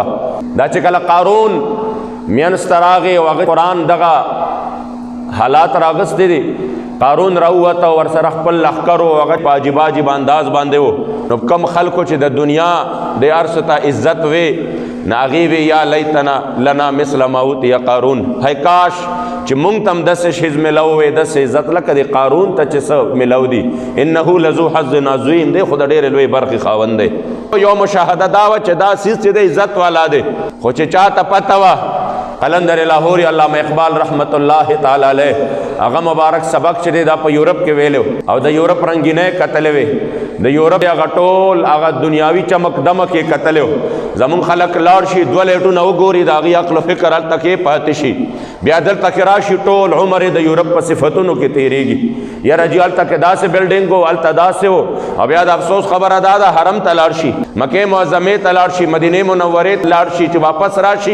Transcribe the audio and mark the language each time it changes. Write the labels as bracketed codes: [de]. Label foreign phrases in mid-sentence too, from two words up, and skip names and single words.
[ps] دا چې کله قارون میانځ ته راغی او هغه قرآن دغه حالات راغستی دي، قارون راووته او ورسره خپل لښکر و هغه په عجیب عجیب انداز باندې و نو کم خلکو چې د دنیا د هر څه ته عزت وې نو هغې وې [ar] یا لیتنا لنا مثل ما اوتي قارون، [ps] هی کاش چې مونږ ته هم داسې شیز میلو وی داسې عزت لکه د قارون ته چې څه میلو دي. [ar] انه لذو حظ عظیم [ps] دی، خو د ډېرې لوی برخې خاوند دی. یو مشاهده دا وه چې دا څیز چې د عزت والا دی، خو چې چا ته پته وه قلندر لاہوری علامہ اقبال [ar] رحمت اللہ تعالی علیہ [ps] هغه مبارک سبق چې دا په یورپ کې ویلو او د یورپ رنگینه کتلې وي د یورپ هغه ټول هغه دنیاوی چمک دمک یې کتلو زمون خلق لاړ شي دوه لیټونه وګوري د هغې عقل فکر هلته کې پاتې شي بیا دلته کې راشي ټول عمر د یورپ په صفتونو کې تېرېږي یاره جي هلته کې داسې بلډینګ و هلته داسې و او بیا د افسوس خبره دا ده حرم ته لاړ شي مکې معظمې ته لاړ شي مدینې منورې ته لاړ شي چې واپس راشي